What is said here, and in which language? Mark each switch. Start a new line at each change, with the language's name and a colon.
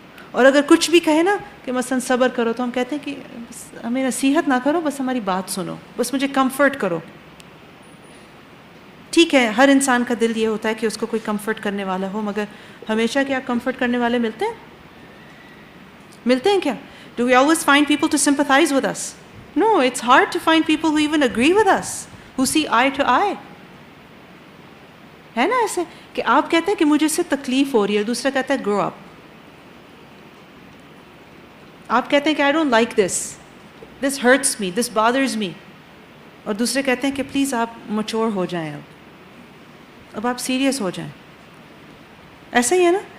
Urdu: اور اگر کچھ بھی کہے نا کہ مثلا صبر کرو, تو ہم کہتے ہیں کہ بس ہمیں نصیحت نہ کرو, بس ہماری بات سنو, بس مجھے کمفرٹ کرو. ٹھیک ہے, ہر انسان کا دل یہ ہوتا ہے کہ اس کو کوئی کمفرٹ کرنے والا ہو, مگر ہمیشہ کیا کمفرٹ کرنے والے ملتے ہیں؟ ملتے ہیں کیا؟
English: Do we always find people to sympathize with us? No, it's hard to find people who even agree with us, who see eye to eye.
Urdu: ہے نا ایسے کہ آپ کہتے ہیں کہ مجھے اس سے تکلیف ہو رہی ہے, دوسرا کہتا ہے
English: grow up.
Urdu: آپ کہتے ہیں کہ
English: I don't like this, this hurts me, this bothers me,
Urdu: اور دوسرے کہتے ہیں کہ پلیز آپ میچور ہو جائیں, اب آپ سیریس ہو جائیں. ایسا ہی ہے نا.